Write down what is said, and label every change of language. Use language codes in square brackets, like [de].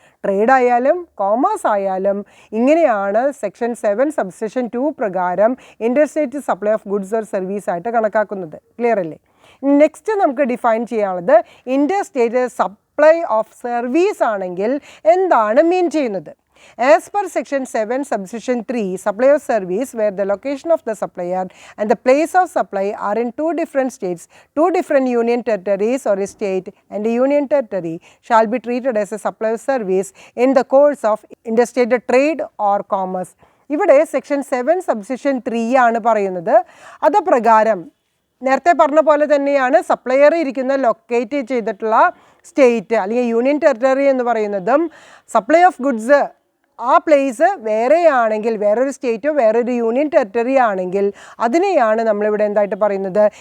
[ml] Trade ആയാലും commerce ആയാലും ഇങ്ങനെയാണ് സെക്ഷൻ 7 സബ്സെക്ഷൻ 2 പ്രകാരം interstate supply of goods or service ആയിട്ട് കണക്കാക്കുന്നത്. ക്ലിയർ അല്ലേ? നെക്സ്റ്റ് നമുക്ക് ഡിഫൈൻ ചെയ്യാനുള്ളത് ഇൻഡർസ്റ്റേറ്റ് സപ്ലൈ ഓഫ് സർവീസ് ആണെങ്കിൽ എന്താണ് മീൻ ചെയ്യുന്നത്? [en] As per section 7 subsection 3, supply of service where the location of the supplier and the place of supply are in two different states, two different union territories or a state and a union territory shall be treated as a supply of service in the course of interstate trade or commerce. [ml] ഇവിടെ section 7 subsection 3 ആണ് പറയുന്നത്. അത് പ്രകാരം നേരത്തെ പറഞ്ഞ പോലെ തന്നെയാണ് supplier ഇരിക്കുന്ന ലൊക്കേറ്റ് ചെയ്തിട്ടുള്ള സ്റ്റേറ്റ് അല്ലെങ്കിൽ യൂണിയൻ ടെറിട്ടറി എന്ന് പറയുന്നതും സപ്ലൈ ഓഫ് ഗുഡ്സ് ആ പ്ലേസ് വേറെയാണെങ്കിൽ, വേറൊരു സ്റ്റേറ്റോ വേറൊരു യൂണിയൻ ടെറിട്ടറി ആണെങ്കിൽ അതിനെയാണ് നമ്മളിവിടെ എന്തായിട്ട് പറയുന്നത്?